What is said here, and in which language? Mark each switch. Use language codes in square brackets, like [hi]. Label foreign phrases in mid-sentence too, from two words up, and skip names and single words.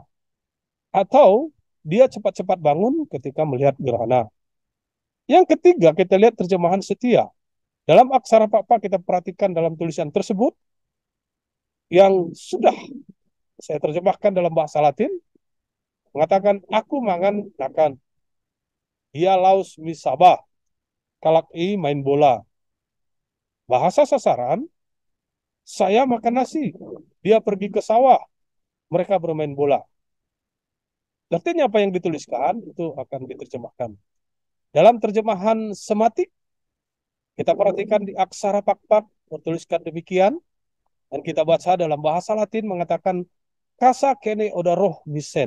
[id] Atau dia cepat-cepat bangun ketika melihat gerhana. Yang ketiga, kita lihat terjemahan setia. Dalam aksara Pakpak kita perhatikan dalam tulisan tersebut, yang sudah saya terjemahkan dalam bahasa Latin, mengatakan, [btd] aku mangan nakan. Ia laus misabah, kalak i main bola. [id] Bahasa sasaran, saya makan nasi, dia pergi ke sawah, mereka bermain bola. Artinya apa yang dituliskan itu akan diterjemahkan. Dalam terjemahan sematik, kita perhatikan di aksara Pakpak bertuliskan demikian, dan kita baca dalam bahasa Latin mengatakan, [btd] kasa kene oda roh misen.